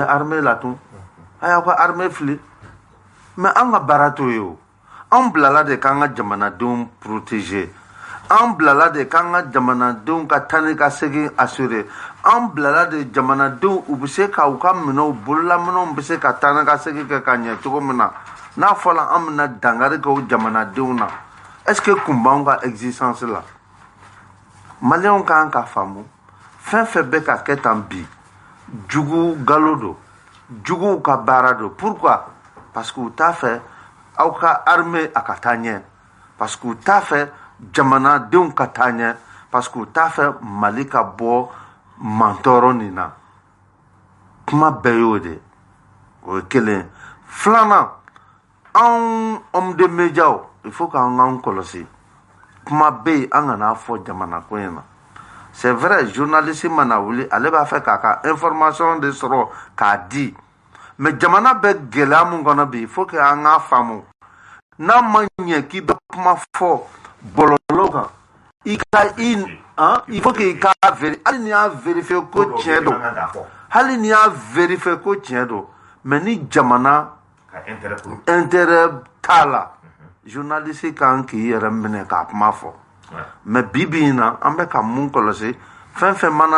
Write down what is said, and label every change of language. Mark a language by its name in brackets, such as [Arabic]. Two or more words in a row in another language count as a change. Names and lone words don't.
[Bambara] armée la tun a y'a ka armée fili mais an ka baara t'o ye o an bilala de k'an ka jamanadenw protéger an bilala de k'an ka jamanadenw ka taa ni ka segin assurer an bilala de jamanadenw u bɛ se ka u ka minɛnw bololaminɛnw bɛ se ka taa ni ka segin kɛ ka ɲɛ cogo min na n'a fɔra an bɛna dankari kɛ o jamanadenw na [French] est-ce que [Bambara] kun b'anw ka existence la maliyɛnw kan ka faamu fɛn fɛn bɛ ka kɛ tan bi jugu galo don juguw ka baara don [French] pourquoi parce que [Bambara] u t'a fɛ aw ka armée a ka taa ɲɛ [French] parce que [Bambara] u t'a fɛ jamanadenw ka taa ɲɛ [French] parce que [Bambara] u t'a fɛ mali ka bɔ mantɔɔrɔ nin na kuma bɛɛ y'o de o ye kelen filanan anw [French] homme de médias il faut [Bambara] k'an kɔlɔsi kuma bɛ yen an kana fɔ jamana ko in na [French] c'est vrai [Bambara] journaliste mana wuli ale b'a fɛ k'a ka information de sɔrɔ k'a di mais jamana bɛ gɛlɛya mun kɔnɔ bi [French] il faut que [Bambara] an k'a faamu n'a ma ɲɛ k'i bɛ kuma fɔ bɔlɔlɔ kan [French] il faut que [Bambara] i k'a vérifier hali n'i y'a vérifier ko tiɲɛ don hali n'i y'a vérifier ko tiɲɛ don mais ni jamana intérêt t'a la journaliste kan k'i yɛrɛ minɛ k'a kuma fɔ mais bibi in na an bɛ ka mun kɔlɔsi fɛn fɛn mana